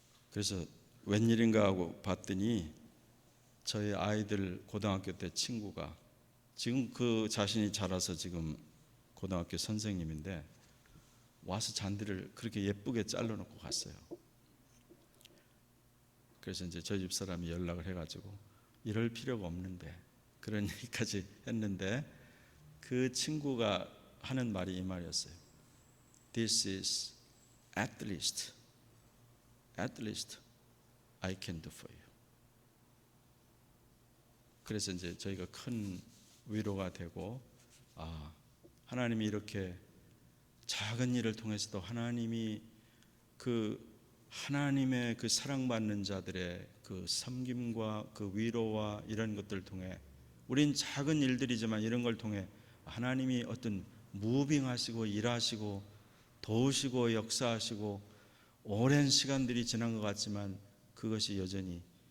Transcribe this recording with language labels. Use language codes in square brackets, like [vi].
[ko] 그래서 웬일인가 하고 봤더니 저희 아이들 고등학교 때 친구가 지금 그 자신이 자라서 지금 고등학교 선생님인데 와서 잔디를 그렇게 예쁘게 잘라놓고 갔어요. 그래서 저희 집 사람이 연락을 해가지고 이럴 필요가 없는데 그런 얘기까지 했는데 그 친구가 하는 말이 이 말이었어요. [en] This is at least I can do for you. [ko] 그래서 저희가 큰 위로가 되고, 하나님이 이렇게 작은 일을 통해서도 하나님의 그 사랑받는 자들의 그 섬김과 그 위로와 이런 것들을 통해, 우린 작은 일들이지만 이런 걸 통해 하나님이 어떤 무빙하시고 일하시고 도우시고 역사하시고 오랜 시간들이 지난 것 같지만 그것이 여전히